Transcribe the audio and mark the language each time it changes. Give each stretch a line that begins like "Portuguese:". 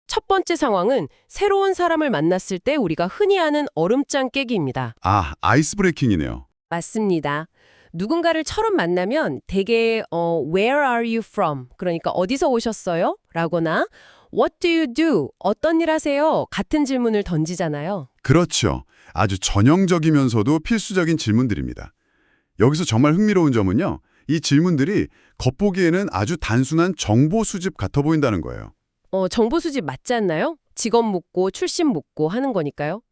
Korean: 번째 상황은 새로운 사람을 만났을 때 우리가 흔히 하는 얼음장 깨기입니다. 아, 아이스 브레이킹이네요. 맞습니다. 누군가를 처음 만나면 대개
English: Where are you from?
Korean: 그러니까 어디서 오셨어요?
English: 라거나 What do you do?
Korean: 어떤 일 하세요? 같은 질문을 던지잖아요. 그렇죠. 아주 전형적이면서도 필수적인 질문들입니다. 여기서 정말 흥미로운 점은요. 이 질문들이 겉보기에는 아주 단순한 정보 수집 같아 보인다는 거예요. 정보 수집 맞지 않나요? 직업 묻고 출신 묻고 하는 거니까요.